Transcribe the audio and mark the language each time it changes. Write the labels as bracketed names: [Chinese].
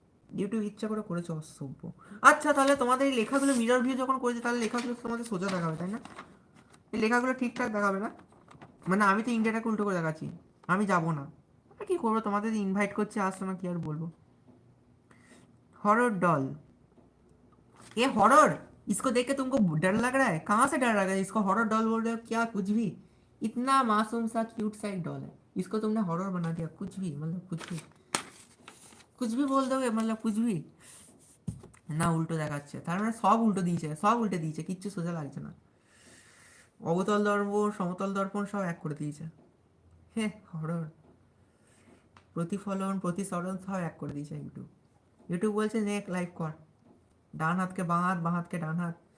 [Bangla] YouTube ইচ্ছা করে করেছে, অসভ্য। আচ্ছা তাহলে তোমাদের এই লেখাগুলো মিরর ভিউ যখন করেছে, তাহলে লেখাগুলো তো তোমাদের সোজা দেখাবে, তাই না? এই লেখাগুলো ঠিকঠাক দেখাবে না? মানে আমি তো ইন্ডিয়াটাকে উল্টো করে দেখাচ্ছি। আমি যাব না। আর কি করবো, তোমাদের ইনভাইট করছে, আসছো না, কি আর বলবো। [Hindi] हॉरर डॉल, ये हॉरर, इसको देख के तुमको डर लग रहा है? कहाँ से डर लग रहा है? इसको हॉरर डॉल बोल रहे हो क्या? कुछ भी। इतना मासूम सा क्यूट सा एक डॉल है, इसको तुमने हॉरर बना दिया। कुछ भी मतलब कुछ भी, कुछ भी बोल दोगे, मतलब कुछ भी। [Bangla] না উল্টো দেখাচ্ছে, তার মানে সব উল্টো দিয়েছে, সব উল্টে দিয়েছে, কিচ্ছু সোজা লাগছে না। অবতল দর্পণ সমতল দর্পণ সব এক করে দিয়েছে। হে হরর, প্রতিফলন প্রতিসরণ সব এক করে দিয়েছে ইউটিউব। ইউটিউব বলছে নে লাইভ কর, ডান হাতকে বাঁ হাত, বাঁ হাতকে ডান হাত।